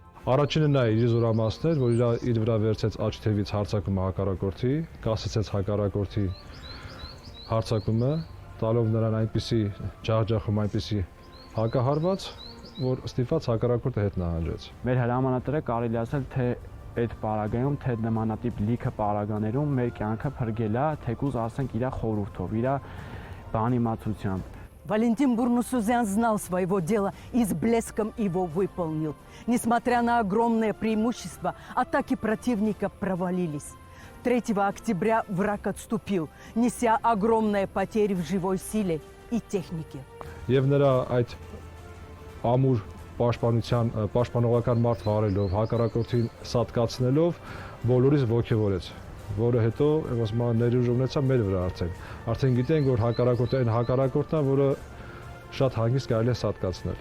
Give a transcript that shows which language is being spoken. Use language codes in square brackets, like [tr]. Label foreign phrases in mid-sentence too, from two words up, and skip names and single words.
[hy] Առաջինը նա իր զորամասներ, որ իր վրա վերցեց աջ թևից հարձակումը հակառակորդի, կասեցեց հակառակորդի հարձակումը, տալով նրան այնպիսի ջախջախում, այնպիսի հակահարված, որ ստիպված հակառակորդը հետ նահանջեց։ Մեր հրամանատարը կարելի ասել, թե այդ պարագայում, թե նմանատիպ լիքը պարագաներում մեր կյանքը փրկել է, թեկուզ ասենք իր խորհուրդով, իր բանիմացությամբ։ [ru] Валентин Бурнусузян знал своего дела и с блеском его выполнил. Несмотря на огромное преимущество, атаки противника провалились. 3 октября враг отступил, неся огромные потери в живой силе и технике. [hy] Եվ նրա այդ ամուր պաշտպանողական մարդ վարելով, հակառակորդին սատկացնելով, բոլորիս ոգևորեց, որը հետո ասում եմ ներուժ ունեցա մեր վրա արդեն գիտենք, որ հակառակորդը այն հակառակորդն է, որը շատ հանգիստ կարելի է սատկացնել։